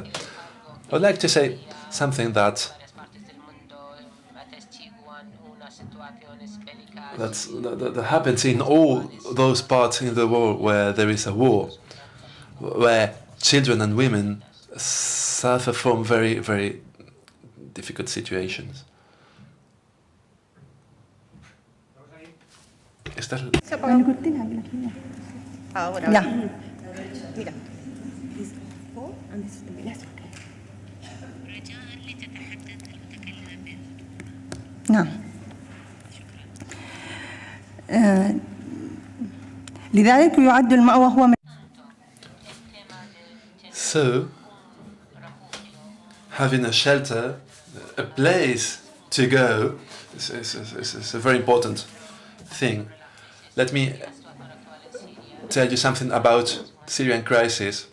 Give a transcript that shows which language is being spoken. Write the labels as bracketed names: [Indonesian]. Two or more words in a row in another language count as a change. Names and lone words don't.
[English] I'd like to say something that happens in all those parts in the world where there is a war, where children and women suffer from very, very difficult situations. [Spanish] Ahora. Ya. Mira. [Arabic] نعم. لذلك يعد المأوى هو من. [English] So, having a shelter, a place to go, is a very important thing. Let me tell you something about Syrian crisis.